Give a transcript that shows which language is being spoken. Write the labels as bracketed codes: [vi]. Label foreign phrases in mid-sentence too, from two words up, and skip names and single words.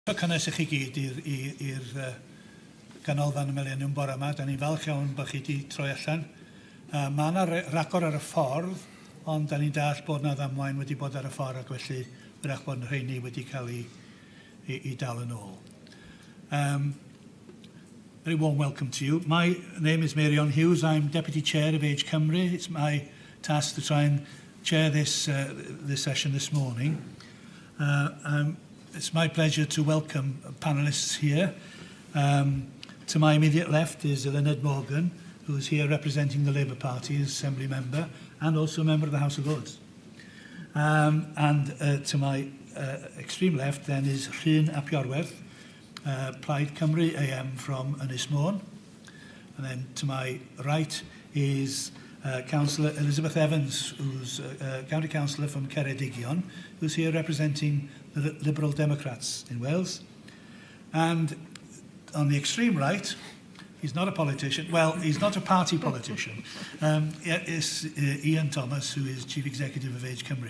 [cy] Cynnes i chi gyd i'r ganolfan y Millennium bore yma. Da ni'n falch iawn bod chi wedi troi allan. Mae yna ragor ar y ffordd, ond da ni'n dall bod yna ddamwain wedi bod ar y ffordd ac felly wrach bod rheini wedi cael ei dal yn ôl. [en] Very warm welcome to you. My name is Marion Hughes. I'm Deputy Chair of Age Cymru. It's my task to try and chair this session this morning. It's my pleasure to welcome panellists here. To my immediate left is Eluned Morgan, who is here representing the Labour Party as Assembly Member and also a Member of the House of Lords. To my extreme left then is Rhyn ap Iorwerth, Plaid Cymru AM from Ynys Môn. And then to my right is Councillor Elizabeth Evans, who's County Councillor from Ceredigion, who's here representing the Liberal Democrats in Wales. And on the extreme right, he's not a politician, well, he's not a party politician, is Ian Thomas, who is Chief Executive of Age Cymru.